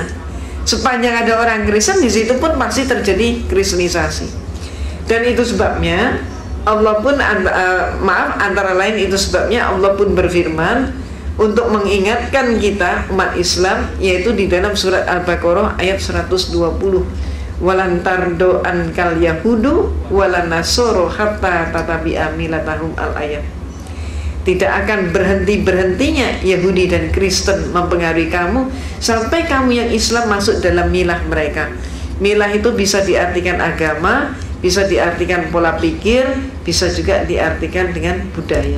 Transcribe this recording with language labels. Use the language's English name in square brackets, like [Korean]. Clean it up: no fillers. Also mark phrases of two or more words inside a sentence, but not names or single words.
[Indonesian] Sepanjang ada orang Kristen, di situ pun pasti terjadi kristenisasi. Dan itu sebabnya Allah pun antara lain itu sebabnya Allah pun berfirman untuk mengingatkan kita umat Islam, yaitu di dalam surat Al-Baqarah ayat 120, [Arabic] ولن ترضى عنك اليهود ولا النصارى حتى تتبع ملتهم الآية. [Indonesian] Tidak akan berhentinya Yahudi dan Kristen mempengaruhi kamu sampai kamu yang Islam masuk dalam milah mereka. Milah itu bisa diartikan agama, bisa diartikan pola pikir, bisa juga diartikan dengan budaya.